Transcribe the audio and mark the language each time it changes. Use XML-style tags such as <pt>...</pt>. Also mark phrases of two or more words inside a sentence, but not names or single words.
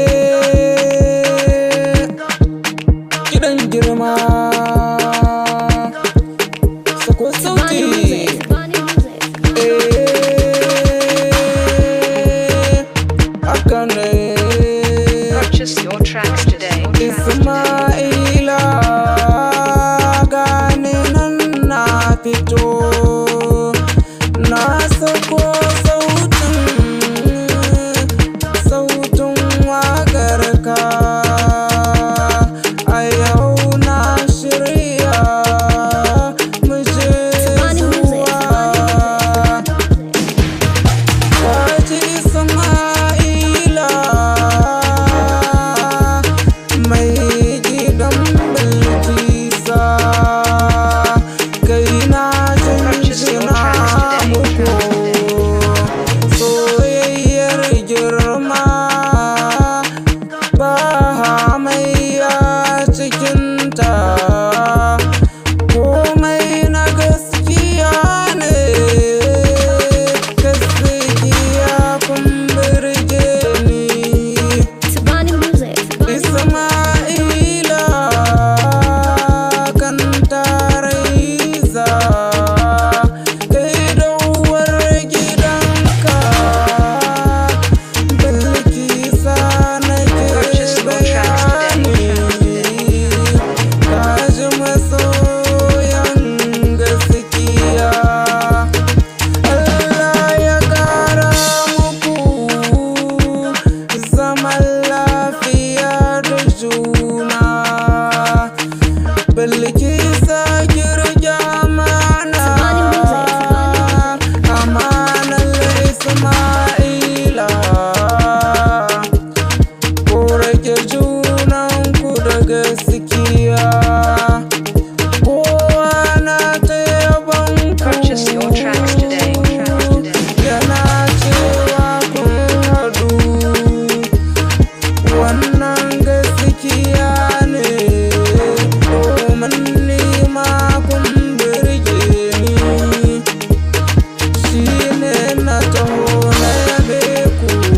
<ha>Eh, kiɗan girma. Sako sauti. Bonnie Music, Bonnie Music. Eh, haka ne.</ha> <en>Purchase your tracks today.</en> <ha>Isma'ila, gane nan na fito. Na sako sautin, sautin waƙar ka. A yau na shirya, mu je Bonnie Music, zuwa. Bonnie Music. Kaji Isma'ila, mai gidan Bilkisa, kai na</ha> <en>Purchase your</en> <ha>jinjina</ha> <en>tracks today.</en> <ha>muku. Soyayyar girma, ba hamayya cikinta. Komai na gaskiya ne, gaskiya kun burge ni. Bonnie Music, Bonnie Music. Isma'ila kan taraiza, kai da uwar gidanka, Bilkisa nake</ha> <en>Purchase your tracks today.</en> <ha>bayani. Ka ji masoyan gaskiya. Allah ya ƙara muku zaman lafiya da juna. Bilkisa kirja mana Bonnie Music, Bonnie Music. amanar Isma'ila. Ku rage junanku da gaskiya. Kowa na ta yabon ku.</ha> <en>Purchase your tracks today.</en> <ha>Yana cewa kun haɗu. Wannan gaskiya ne, domin ni ma kun burge ni. Shi ne na taho na yabe ku.</ha>